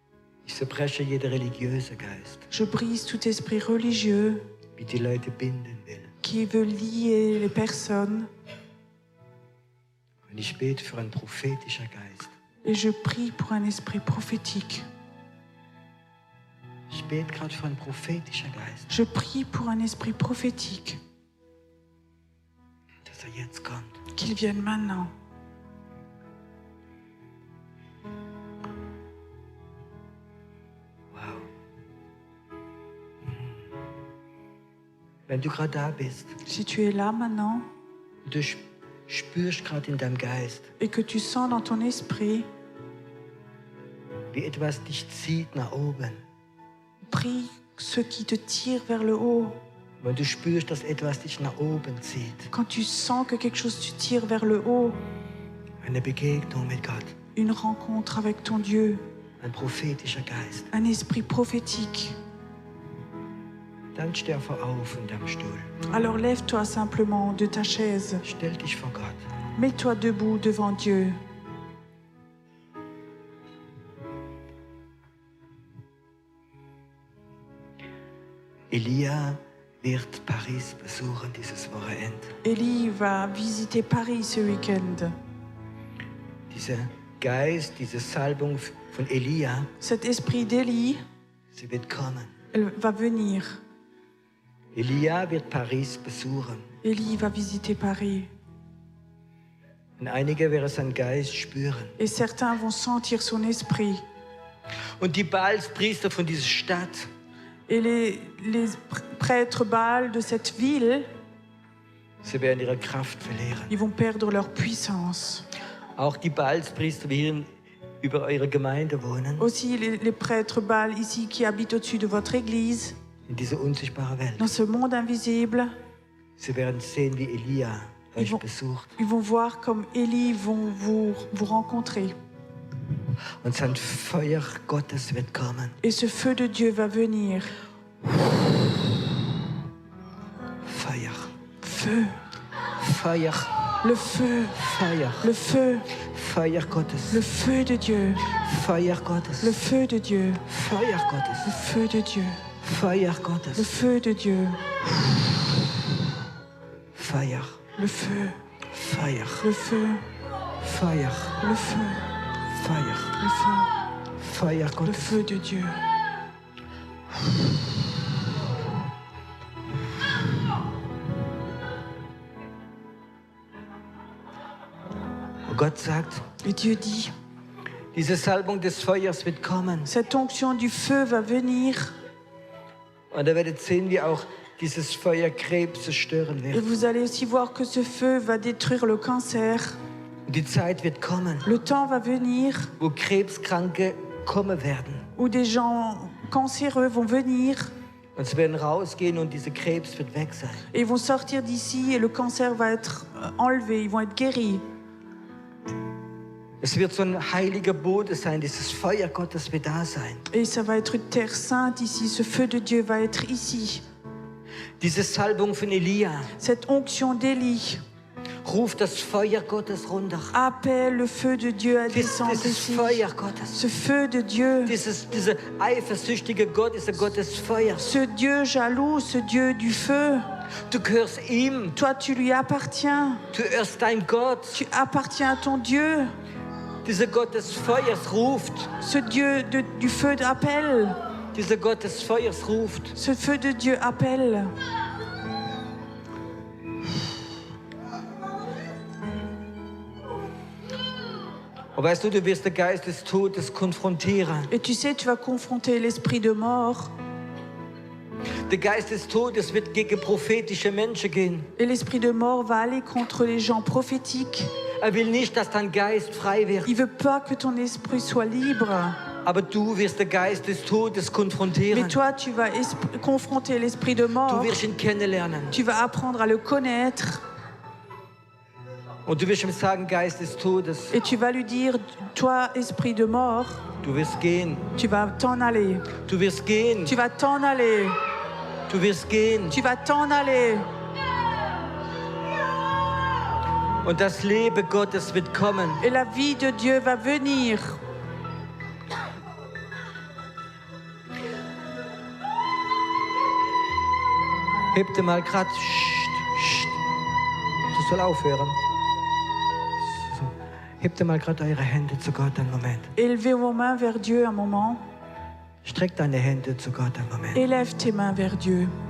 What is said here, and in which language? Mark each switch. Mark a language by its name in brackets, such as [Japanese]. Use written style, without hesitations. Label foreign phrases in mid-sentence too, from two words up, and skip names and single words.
[German] Ich Ich zerbreche jeden religiösen Geist, [French] Je brise tout esprit religieux [German] wie die Leute binden will. [French] qui veut lier les personnes. [German] Und ich bete für einen prophetischen Geist. [French] Et je prie pour un esprit prophétique. [German] Ich bete gerade für einen prophetischen Geist, [French] Je prie pour un esprit prophétique. [German] dass jetzt kommt. [French] Qu'il vienne maintenant. [German] Wow. Wenn du gerade da bist, [French] Si tu es là maintenant [German] du spürst gerade in deinem Geist, [French] et que tu sens dans ton esprit, [German] wie etwas dich zieht nach oben. [French] prie ce qui te tire vers le haut. [German] Wenn du spürst, dass etwas dich nach oben zieht. [French] Quand tu sens que quelque chose te tire vers le haut, [German] Eine Begegnung mit Gott. [French] une rencontre avec ton Dieu, [German] Ein prophetischer Geist. [French] un esprit prophétique. [German] Dann steh einfach auf in deinem Stuhl. [French] Alors lève-toi simplement de ta chaise. [German] Stell dich vor Gott. [French] Mets-toi debout devant Dieu. [German] Elia wird Paris besuchen dieses Wochenende. [French] Élie va visiter Paris ce week-end. [German] Dieser Geist, diese Salbung von Elia, [French] Cet esprit d'Élie, [German] sie wird kommen. [French] elle va venir. [German] Elia wird Paris besuchen. [French] Élie va visiter Paris. [German] Und einige werden seinen Geist spüren. [French] Et certains vont sentir son esprit. [German] Und die Baalspriester von dieser Stadt, [French] Et les prêtres Baal de cette ville, [German] sie werden ihre Kraft verlieren. [French] ils vont perdre leur puissance. [German] Auch die Baalspriester, die hier über eure Gemeinde wohnen, [French] Aussi les prêtres Baal ici qui habitent au-dessus de votre église, [German] in dieser unsichtbaren Welt, [French] dans ce monde invisible, [German] sie werden sehen, wie Elia [French] Ils [German] euch [French] vont- [German] besucht. [French] ils vont voir comme Élie vont vous rencontrer. [German] Und sein Feuer Gottes wird kommen. [French] Et ce feu de Dieu va venir. [German] Feuer, [French] Feu, [German] Feuer, [French] le feu, [German] Feuer, [French] le feu, [German] Feuer Gottes, [French] le feu de Dieu, [German] Feuer [French] le [German] Gottes, [French] feu de Dieu, [German] Feuer [French] le [German] Gottes, [French] feu de Dieu, [German] Feuer [French] le [German] Gottes, [French] feu de Dieu, [German] Feuer, [French] le feu, [German] Feuer, [French] le feu, [German] Feuer, [French] le feu, [German] Feuer, [French] le feu, [German] Feuer [French] le [German] Gottes. [French] feu de Dieu. [German] Und Gott sagt, [French] Et Dieu dit, [German] diese Salbung des Feuers wird kommen. [French] cette onction du feu va venir [German] Und ihr werdet sehen, wie auch dieses Feuer Krebs zerstören [French] et [German] wird. [French] vous allez aussi voir que ce feu va détruire le cancer. [German] Und die Zeit wird kommen, [French] Le temps va venir [German] wo Krebskranke kommen werden. [French] où des gens cancéreux vont venir [German] Und sie werden rausgehen und dieser Krebs wird weg sein. [French] et ils vont sortir d'ici et le cancer va être enlevé, ils vont être guéris. [German] Es wird so ein heiliger Boden sein, dieses Feuer Gottes wird da sein. [French] Et ça va être une terre sainte ici, ce feu de Dieu va être ici. [German] Diese Salbung von Elia [French] Cette onction d'Élie [German] ruft das Feuer Gottes runter. [French] appelle le feu de Dieu à descendre [German] Dieses [French] ici. [German] Feuer Gottes. [French] Ce feu de Dieu, [German] Dieser eifersüchtige Gott ist der Gott des Feuers. [French] ce Dieu jaloux, ce Dieu du feu, [German] Du gehörst ihm. [French] toi tu lui appartiens. [German] Du hörst dein Gott. [French] Tu appartiens à ton Dieu. [German] Dieser Gott des Feuers ruft. [French] Ce Dieu du feu appelle. [German] Dieser Gott des Feuers ruft. [French] Ce feu de Dieu appelle. [German] Und weißt du, du wirst den Geist des Todes konfrontieren. [French] Et tu sais, tu vas confronter l'esprit de mort. [German] Der Geist des Todes wird gegen prophetische Menschen gehen. [French] Et l'esprit de mort va aller contre les gens prophétiques. [German] Er will nicht, dass dein Geist frei wird. [French] Il veut pas que ton esprit soit libre. [German] Aber du wirst den Geist des Todes [French] Mais [German] konfrontieren. [French] toi, tu vas confronter l'esprit de [German] Du [French] mort. [German] wirst ihn kennenlernen. [French] Tu vas apprendre à le connaître. [German] Und du wirst ihm sagen, Geist des Todes, [French] Et tu vas lui dire, toi, esprit de mort, [German] du wirst gehen. [French] tu vas t'en aller. [German] Du wirst gehen. [French] Tu vas t'en aller. [German] Du wirst gehen. [French] Tu vas t'en aller. [German] Und das Leben Gottes wird kommen. [French] Et la vie de Dieu va venir. [German] Hebt mal grad. Das soll aufhören. So. Hebt mal grad eure Hände zu Gott einen Moment. [French] Élevez vos mains vers Dieu un moment. [German] Streck deine Hände zu Gott einen Moment. [French] Élève tes mains vers Dieu.